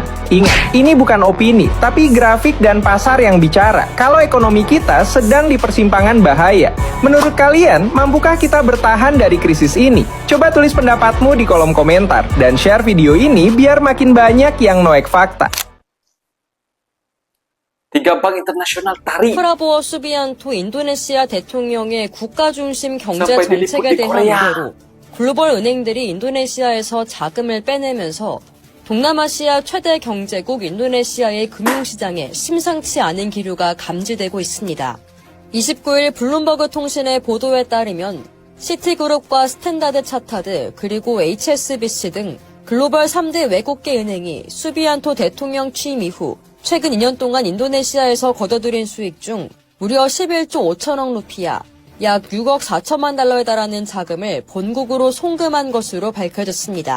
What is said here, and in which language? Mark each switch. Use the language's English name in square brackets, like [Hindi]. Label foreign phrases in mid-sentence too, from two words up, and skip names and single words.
[Indonesian] Ingat, ini bukan opini, tapi grafik dan pasar yang bicara kalau ekonomi kita sedang di persimpangan bahaya. Menurut kalian, mampukah kita bertahan dari krisis ini? Coba tulis pendapatmu di kolom komentar dan [English] share video [Indonesian] ini biar makin banyak yang noek fakta. 3 bank internasional tarik [Korean] 프라보어 수비안토 인도네시아 대통령의 국가 중심 경제 [Indonesian] sampai [Korean] 정책에 [Indonesian] diliput di [Korean] 대한 [Indonesian] Korea. [Korean] 우려로 글로벌 은행들이 인도네시아에서 자금을 빼내면서 동남아시아 최대 경제국 인도네시아의 금융시장에 심상치 않은 기류가 감지되고 있습니다. 29일 블룸버그 통신의 보도에 따르면 시티그룹과 스탠다드 차타드 그리고 HSBC 등 글로벌 3대 외국계 은행이 수비안토 대통령 취임 이후 최근 2년 동안 인도네시아에서 거둬들인 수익 중 무려 11조 5천억 루피아, 약 6억 4천만 달러에 달하는 자금을 본국으로 송금한 것으로 밝혀졌습니다.